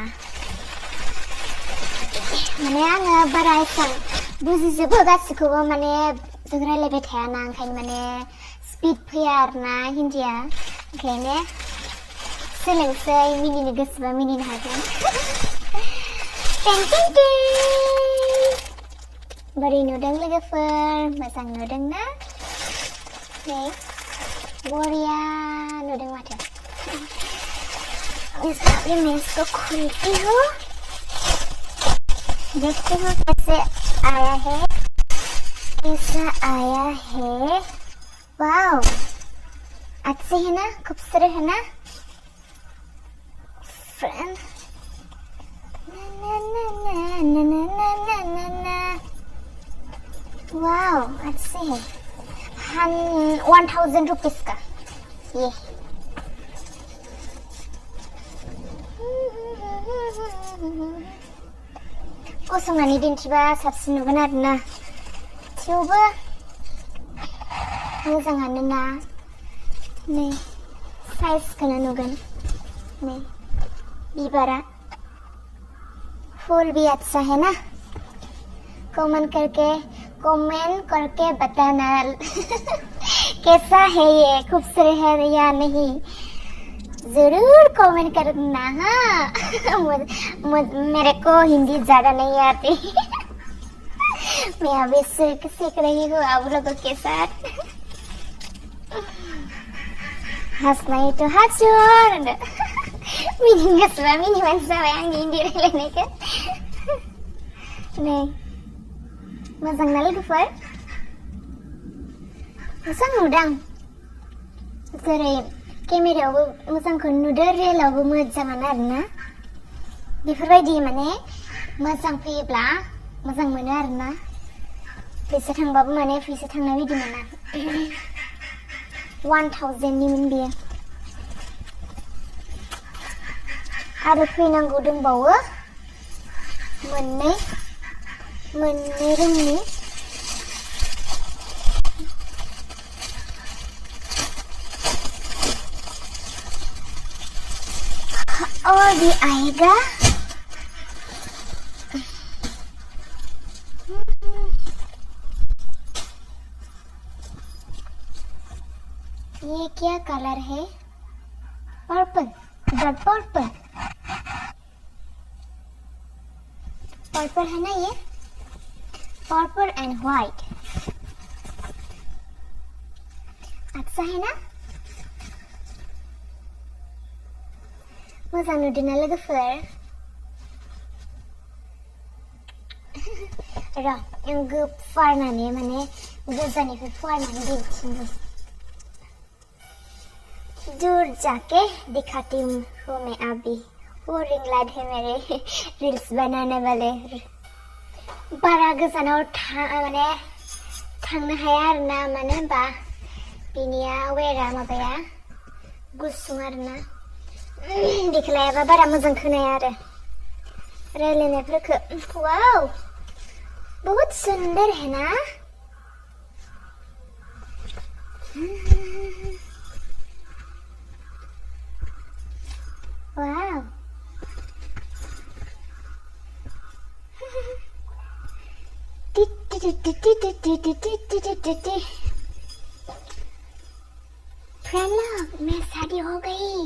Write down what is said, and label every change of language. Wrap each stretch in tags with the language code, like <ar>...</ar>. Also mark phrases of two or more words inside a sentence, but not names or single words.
<brx>माने आङो बारा एसां बुजिजोबो गासिखौबो, माने जों रायलायबाय थायाना, ओंखायनो माने स्पिड फैया आरोना हिन्दीया, ओंखायनो सोलोंसै। मिनिनो गोसोबा मिनिनो हागोन। बोरै नुदों लोगोफोर? मोजां नुदों ना? नै बरिया नुदों माथो।</brx> <hi>मैं इसको खोलती हूँ, देखती हूँ कैसे आया है, कैसा आया है। वाओ, अच्छे है ना, खूबसूरत है ना फ्रेंड। वाओ अच्छे है। 1000 रुपीज का ये।</hi> <brx>गसंनानै दिन्थिबा साबसिन नुगोन आरोना, थेवबो मोजाङानो ना। नै साइजखौनो नुगोन, नै बिबारा</brx> <hi>फूल भी अच्छा है ना। कमेंट करके बताना कैसा है ये, खूबसूरत है या नहीं, जरूर कमेंट करना। हाँ मेरे को हिंदी ज्यादा नहीं आती। मैं अभी सीख रही हूँ आप लोगों के साथ। हंसना ही तो हंसोर।</hi> <brx>मिनिं गोसोबा मिनिबानो जाबाय आंनि हिन्दी रायलायनायखौ। नै मोजां ना लोगोफोर? मोजां नुदां, जेरै केमेरायावबो मोजांखौ नुदो, रियेलावबो मोजाङानो आरोना। बेफोरबायदि माने मोजां फैयोब्ला मोजां मोनो आरोना। फैसा थांबाबो माने फैसा थांनाय बायदि मोना। 1000 निमोन बेयो। आरो फैनांगौ दंबावो मोननै रोंनि</brx> <hi>और भी आएगा ये क्या कलर है पर्पल पर्पल है ना ये पर्पल एंड व्हाइट अच्छा है ना</hi> <brx>मोजां नुदोंना लोगोफोर र' आं गोफारनानै माने गोजाननिफ्राय फुवारनानै दिन्थिनो</brx> <hi>दूर जाके दिखाती हूँ मैं अभी वो रिंग लाइट है मेरे रील्स बनाने वाले</hi> <brx>बारा गोजानाव माने थांनो हाया आरोना मानो होनबा बिनिया वेरा माबाया गुसुं आरोना देखलायाबा बारा मोजां खोनाया आरो रायलायनायफोरखौ</brx> <hi>वाव बहुत सुंदर है ना वाव फ्रेंड लोग मैं शादी हो गई</hi>